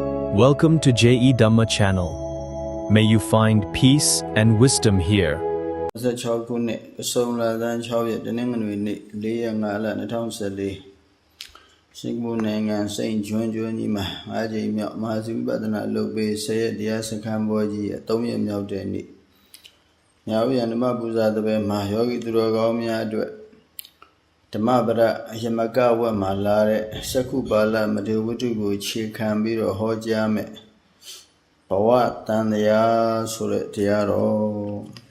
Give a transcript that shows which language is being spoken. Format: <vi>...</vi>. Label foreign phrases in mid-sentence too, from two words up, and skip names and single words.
<en>Welcome to JE Dhamma channel. May you find peace and wisdom here.</en> <my>16 ခုနှစ်ကစုံလာသန်း6ရက်တနင်္ဂနွေနေ့4ရက်5လ2014စင်ကာပူနိုင်ငံစိန့်ကျွန်းကြီး မှာ5ကြိမ်မြောက်မဟာစီဝိပဿနာလုပ်ပေး10ရက်တရားစခန်းပွဲကြီးရဲ့3ရက်မြောက်တဲ့နေ့ညာဝိယဓမ္မပူဇာတပည့်မှာယောဂီသူတော်ကောင်းများအတွက်ဓမ္မပဒယမကဝတ်မှာလာတဲ့စက္ခုပါဠမထေဝတ္ထုကိုခြေခံပြီးတော့ဟောကြားမယ်ဘဝတန်တရားဆိုတဲ့တရားတော်</my>